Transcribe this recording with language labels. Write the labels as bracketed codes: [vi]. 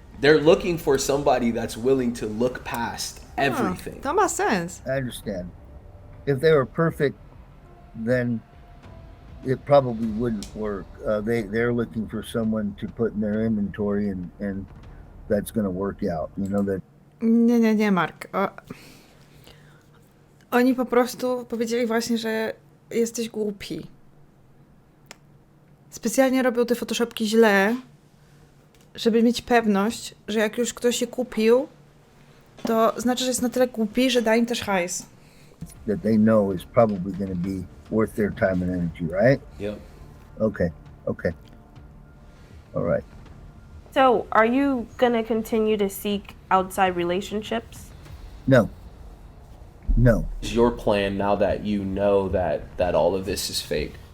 [en] They're looking for somebody that's willing to look past everything. [pl] To ma sens. [en] I understand. If they were perfect, then it probably wouldn't work. They're looking for someone to put in their inventory, and that's going to work out. That. [pl] Nie, Mark. Oni po prostu powiedzieli właśnie, że jesteś głupi. Specjalnie robią te photoshopki źle, żeby mieć pewność, że jak już ktoś je kupił, to znaczy, że jest na tyle głupi, że da im też hajs. [en] That they know is probably going to be worth their time and energy, right? Yep. Okay. All right. So are you going to continue to seek outside relationships? No. Is your plan now that you know that all of this is fake?